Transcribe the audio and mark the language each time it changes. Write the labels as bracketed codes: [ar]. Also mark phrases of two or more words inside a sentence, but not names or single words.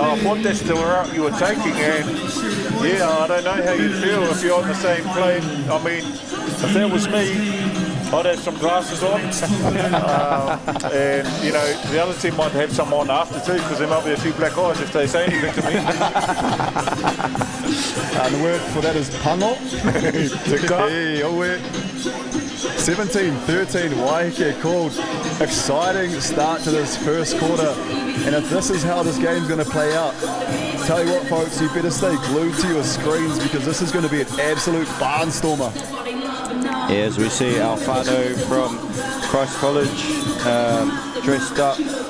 [en] I thought that's the route you were taking, and yeah, I don't know how you feel if you're on the same plane. I mean, if that was me, I'd have some glasses on. And, you know, the other team might have some on after too, because there might be a few black eyes if they say anything to me. The word for that is pango. Hey, 17-13, Waiheke called. Exciting start to this first quarter. And if this is how this game's going to play out, tell you what, folks, you better stay glued to your screens, because this is going to be an absolute barnstormer. Yeah, as we see Alfano from Christ College dressed up.